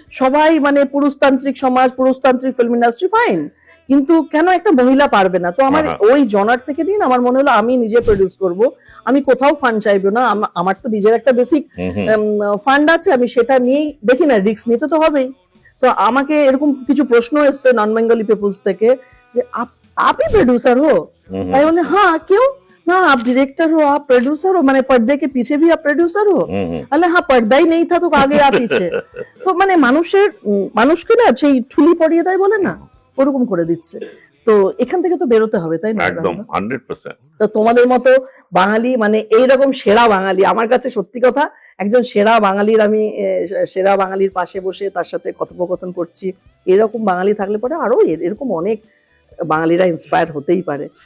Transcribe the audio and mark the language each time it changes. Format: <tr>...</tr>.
<bn>সবাই মানে পুরুষতান্ত্রিক সমাজ, পুরুষতান্ত্রিক ফিল্ম ইন্ডাস্ট্রি, ফাইন, কিন্তু কেন একটা মহিলা পারবে না? তো আমার ওই জনার থেকে দিন আমার মনে হলো আমি নিজে প্রডিউস করব, আমি কোথাও ফান্ড চাইবো না, আমার তো নিজের একটা বেসিক ফান্ড আছে, আমি সেটা নিয়েই দেখি না, রিস্ক নিতে তো হবেই। তো আমাকে এরকম কিছু প্রশ্ন এসছে নন বেঙ্গলি পিপলস থেকে যে</bn> <hi>आप ही प्रोड्यूसर हो? मैं बोले हाँ, क्यों? ना आप डायरेक्टर हो, आप प्रोड्यूसर हो, मैंने पर्दे के पीछे भी आप प्रोड्यूसर हो? अरे हाँ, पर्दा ही नहीं था तो आगे आप पीछे।</hi> <bn>তো মানে মানুষকে না সেই ঠুলি পড়িয়ে দেয় বলে না, ওরকম করে দিচ্ছে। তো এখান থেকে তো বেরোতে হবে, তাই না? একদম 100%। তো তোমাদের মতো বাঙালি মানে এইরকম সেরা বাঙালি, আমার কাছে সত্যি কথা একজন সেরা বাঙালির, আমি সেরা বাঙালির পাশে বসে তার সাথে কথোপকথন করছি, এরকম বাঙালি থাকলে পরে আরো এরকম অনেক বাঙালিরা ইন্সপায়ার হতেই পারে।</bn>